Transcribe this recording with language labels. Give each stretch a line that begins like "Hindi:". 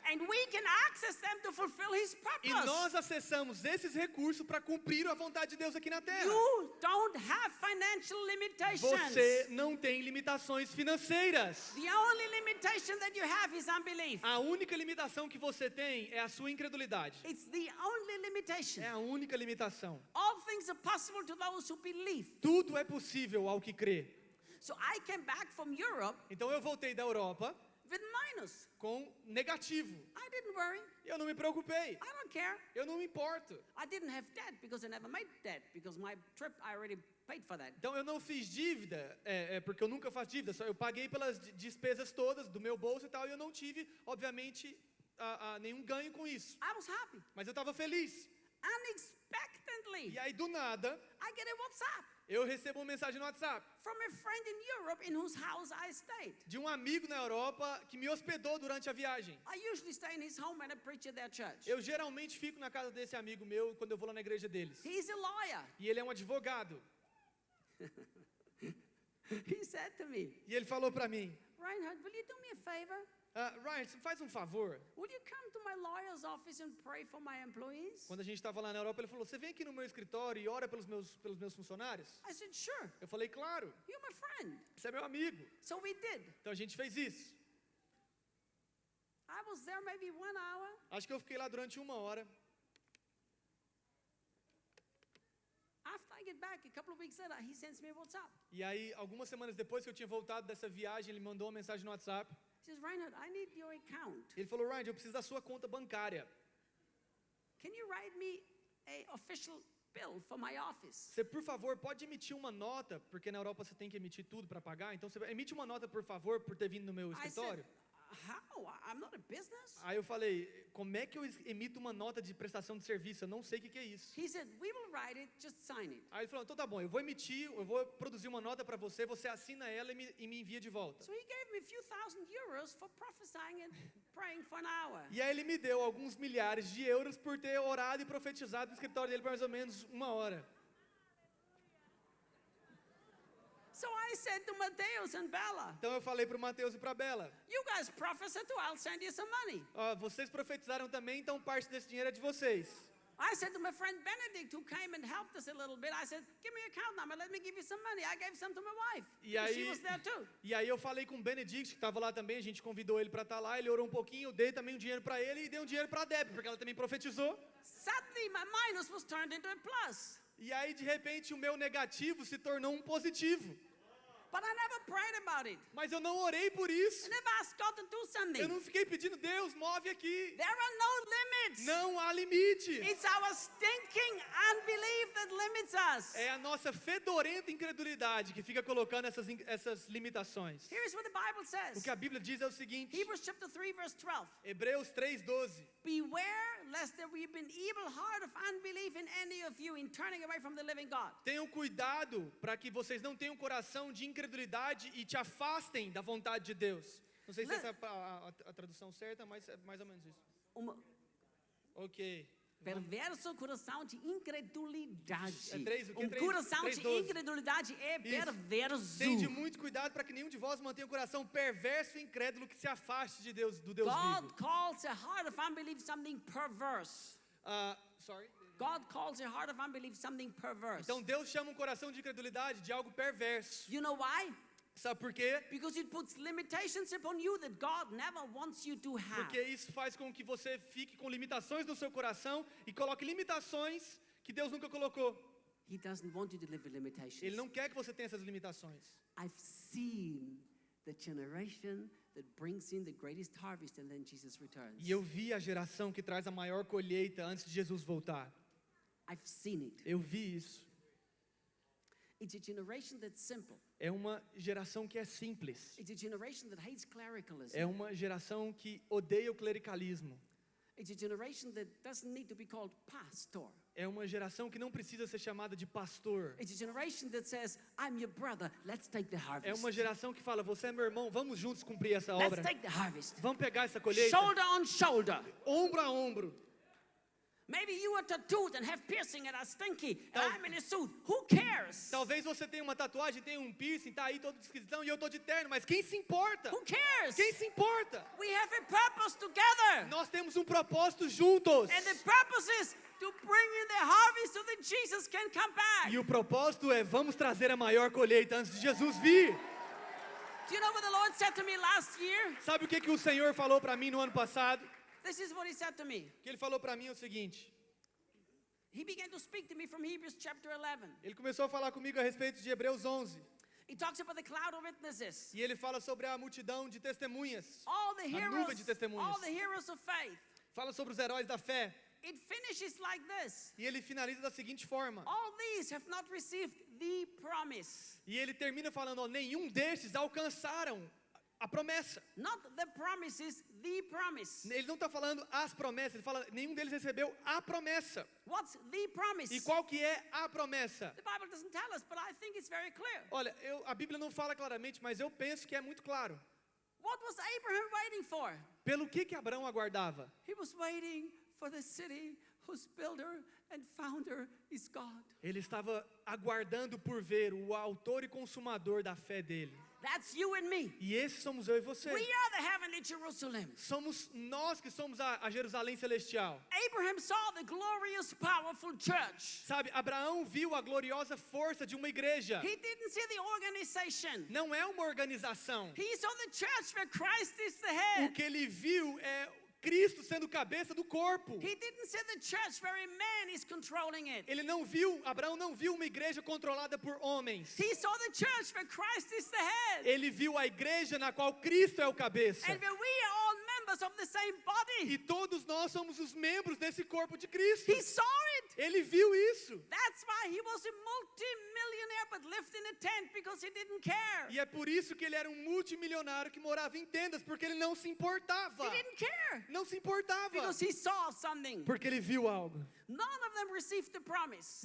English: and we can access them to fulfill His
Portuguese: E
English: purpose.
Portuguese: nós acessamos esses recursos para cumprir a vontade de Deus aqui na terra.
English: You don't have financial limitations.
Portuguese: Você não tem limitações financeiras.
English: The only limitation that you have is unbelief.
Portuguese: A única limitação que você tem é a sua incredulidade.
English: It's the only limitation.
Portuguese: É a única limitação.
English: All things are possible to those who believe.
Portuguese: Tudo é possível ao que crê.
English: So I came back from Europe
Portuguese: Então eu voltei da Europa
English: with minus.
Portuguese: com negativo.
English: I didn't worry.
Portuguese: Eu não me preocupei.
English: I don't care.
Portuguese: Eu não me importo.
English: I didn't have debt because I never made debt because my trip I already paid for that.
Portuguese: Então eu não fiz dívida, porque eu nunca faço dívida. Só eu paguei pelas despesas todas do meu bolso e tal. E eu não tive, obviamente, nenhum ganho com isso.
English: I was happy.
Portuguese: Mas eu estava feliz.
English: Unexpectedly,
Portuguese: E aí do nada,
English: I get a WhatsApp
Portuguese: eu recebo uma mensagem no WhatsApp
English: from a friend in Europe in whose house I stayed.
Portuguese: de um amigo na Europa que me hospedou durante a viagem.
English: I usually stay in his home and I preach at their church.
Portuguese: Eu geralmente fico na casa desse amigo meu quando eu vou lá na igreja deles.
English: He's a lawyer.
Portuguese: E ele é um advogado.
English: He said to me,
Portuguese: E ele falou para mim,
English: Reinhard, will you do me a favor?
Portuguese: Ryan, você faz um favor.
English: Will you come to my lawyer's office and pray for my employees?
Portuguese: Quando a gente estava lá na Europa, ele falou, você vem aqui no meu escritório e ora pelos meus funcionários?
English: I said, sure.
Portuguese: Eu falei, claro,
English: You're my friend.
Portuguese: você é meu amigo.
English: So we did.
Portuguese: Então a gente fez isso.
English: I was there maybe 1 hour.
Portuguese: Acho que eu fiquei lá durante 1 hora.
English: After I get back, a couple of weeks later, he sends me a WhatsApp.
Portuguese: E aí, algumas semanas depois que eu tinha voltado dessa viagem, ele mandou uma mensagem no WhatsApp.
English: He says, Reinhard, I need your account.
Portuguese: Ele falou, Ryan, eu preciso da sua conta bancária.
English: Can you write me a official bill for my office?
Portuguese: Você, por favor, pode emitir uma nota, porque na Europa você tem que emitir tudo para pagar. Então, você emite uma nota, por favor, por ter vindo no meu
English: I said,
Portuguese: escritório.
English: how? I'm not a business.
Portuguese: Aí eu falei, como é que eu emito uma nota de prestação de serviço? Eu não sei o que é isso.
English: He said, we will write it, just sign it.
Portuguese: Aí ele falou, então tá bom, eu vou produzir uma nota para você, você assina ela e me envia de volta.
English: So he gave me a few thousand euros for prophesying and praying for an hour.
Portuguese: E aí ele me deu alguns milhares de euros por ter orado e profetizado no escritório dele por mais ou menos 1 hora.
English: So I said to Mateus and Bella,
Portuguese: Então eu falei para o Mateus e para a Bela,
English: you guys prophesy too, I'll send you some money.
Portuguese: vocês profetizaram também, então parte desse dinheiro é de vocês.
English: I said to my friend Benedict, who came and helped us a little bit, I said, give me your account number, let me give you some money. I gave some to my wife.
Portuguese: E
English: because she
Portuguese: aí,
English: was there too.
Portuguese: e aí eu falei com o Benedict, que estava lá também, a gente convidou ele para estar lá, ele orou um pouquinho, eu dei também um dinheiro para ele e dei um dinheiro para a Deb, porque ela também profetizou.
English: Suddenly my minus was turned into a plus.
Portuguese: E aí, de repente, o meu negativo se tornou um positivo.
English: But I never prayed about it.
Portuguese: Mas eu não orei por isso.
English: I never asked God to do something.
Portuguese: Eu não fiquei pedindo, Deus, move aqui.
English: There are no limits.
Portuguese: Não há limite.
English: It's our stinking unbelief that limits us.
Portuguese: É a nossa fedorenta incredulidade que fica colocando essas limitações.
English: Here's what the Bible
Portuguese: O
English: says.
Portuguese: que a Bíblia diz é o seguinte,
English: Hebrews chapter 3 verse 12.
Portuguese: Hebreus 3:12.
English: Beware lest there be an evil heart of unbelief in any of you in turning away from the living God.
Portuguese: Tenham cuidado para que vocês não tenham coração de incredulidade e te afastem da vontade de Deus. Não sei se essa é a tradução certa, mas é mais ou menos isso. Ok. Perverso coração de incredulidade. É 3, o que é 3? Coração de 3:12. incredulidade é Isso. perverso. Tende muito cuidado para que nenhum de vós mantenha um coração perverso e incrédulo que se afaste de Deus, do Deus
English: God
Portuguese: vivo.
English: calls a heart of unbelief something perverse. Sorry. God calls a heart of unbelief something perverse.
Portuguese: Então Deus chama um coração de incredulidade de algo perverso.
English: You know why?
Portuguese: Sabe por quê?
English: Because it puts limitations upon you that God never wants you to have.
Portuguese: Porque isso faz com que você fique com limitações no seu coração e coloque limitações que Deus nunca colocou.
English: He doesn't want you to live with limitations.
Portuguese: Ele não quer que você tenha essas limitações.
English: I've seen the generation that brings in the greatest harvest and then Jesus returns.
Portuguese: E eu vi a geração que traz a maior colheita antes de Jesus voltar.
English: I've seen it.
Portuguese: Eu vi isso.
English: It's a generation that's simple.
Portuguese: É uma geração que é simples.
English: It's a generation that hates clericalism.
Portuguese: É uma geração que odeia o clericalismo.
English: It's a generation that doesn't need to be called pastor.
Portuguese: É uma geração que não precisa ser chamada de pastor.
English: It's a generation that says, I'm your brother, let's take the harvest.
Portuguese: É uma geração que fala, você é meu irmão, vamos juntos cumprir essa
English: Let's
Portuguese: obra.
English: take the harvest.
Portuguese: Vamos pegar essa colheita.
English: Shoulder on shoulder.
Portuguese: Ombro a ombro.
English: Maybe you are tattooed and have piercing and are stinky, and I'm in a suit. Who cares?
Portuguese: Talvez você tenha uma tatuagem, tenha um piercing, tá aí todo esquisitão e eu tô de terno, mas quem se importa?
English: Who cares?
Portuguese: Quem se importa?
English: We have a purpose together.
Portuguese: Nós temos um propósito juntos.
English: And the purpose is to bring in the harvest so that Jesus can come back.
Portuguese: E o propósito é, vamos trazer a maior colheita antes de Jesus vir.
English: Do you know what the Lord said to me last year?
Portuguese: Sabe o que o Senhor falou para mim no ano passado?
English: This is what he said to me.
Portuguese: O que Ele falou para mim é o seguinte.
English: he began to speak to me from Hebrews chapter 11.
Portuguese: Ele começou a falar comigo a respeito de Hebreus 11.
English: He talks about the cloud of witnesses.
Portuguese: E ele fala sobre a multidão de testemunhas.
English: All the
Portuguese: A nuvem de testemunhas.
English: all the heroes of faith.
Portuguese: Fala sobre os heróis da fé.
English: It finishes like this.
Portuguese: E ele finaliza da seguinte forma.
English: All these have not received the promise.
Portuguese: E ele termina falando, ó, nenhum destes alcançaram a promessa.
English: Not the promises, the promise.
Portuguese: Ele não está falando as promessas, ele fala, nenhum deles recebeu a promessa.
English: What's the promise?
Portuguese: E qual que é a promessa?
English: The Bible doesn't tell us, but I think it's very clear.
Portuguese: Olha, a Bíblia não fala claramente, mas eu penso que é muito claro.
English: What was Abraham waiting for?
Portuguese: Pelo que Abraão aguardava?
English: He was waiting for the city whose builder and founder is God.
Portuguese: Ele estava aguardando por ver o autor e consumador da fé dele.
English: That's you and me.
Portuguese: E esses somos eu e você.
English: We are the heavenly Jerusalem.
Portuguese: Somos nós que somos a Jerusalém celestial.
English: Abraham saw the glorious, powerful church.
Portuguese: Sabe, Abraão viu a gloriosa força de uma igreja.
English: He didn't see the organization.
Portuguese: Não é uma organização.
English: He saw the church where Christ is the head.
Portuguese: O que ele viu é Cristo sendo cabeça do corpo.
English: He didn't see the church where a man is controlling it.
Portuguese: Abraão não viu uma igreja controlada por homens.
English: He saw the church where Christ is the head.
Portuguese: Ele viu a igreja na qual Cristo é o cabeça.
English: And where we are all members of the same body.
Portuguese: E todos nós somos os membros desse corpo de Cristo.
English: He saw it.
Portuguese: Ele viu isso.
English: That's why he was a multi-millionaire but lived in a tent because he didn't care.
Portuguese: E é por isso que ele era um multimilionário que morava em tendas, porque ele não se importava.
English: He didn't care.
Portuguese: Não se importava.
English: Because he saw something.
Portuguese: Porque ele viu algo.
English: None of them received the promise.